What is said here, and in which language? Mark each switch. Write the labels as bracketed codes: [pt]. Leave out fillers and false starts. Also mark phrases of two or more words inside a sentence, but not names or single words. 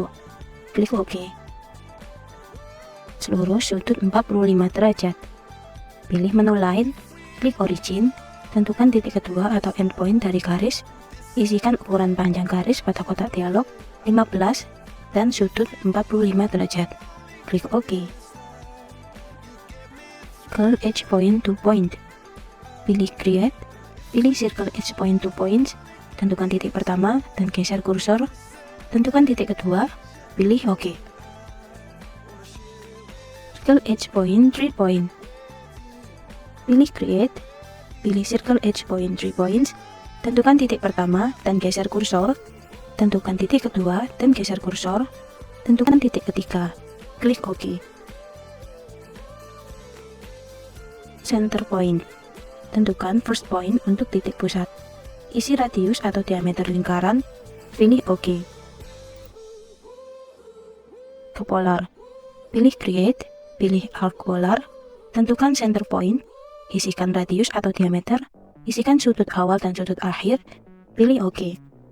[id] Klik OK. Seluruh sudut 45 derajat. Pilih menu Line, klik Origin, tentukan titik kedua atau endpoint dari garis, isikan ukuran panjang garis pada kotak dialog 15 dan sudut 45 derajat. Klik OK. Curl Edge Point to Point. Pilih Create, pilih Circle Edge Point to Points, tentukan titik pertama dan geser kursor, tentukan titik kedua, pilih OK. Circle Edge Point 3 Point. Pilih Create, pilih Circle Edge Point 3 Points, tentukan titik pertama dan geser kursor, tentukan titik kedua dan geser kursor, tentukan titik ketiga, klik OK. Center Point. Tentukan [en] first point [id] untuk titik pusat. Isi radius atau diameter lingkaran, pilih OK. Ke Polar. Pilih Create, pilih Arc Polar, tentukan [en] center point, [id] isikan radius atau diameter, isikan sudut awal dan sudut akhir, pilih OK.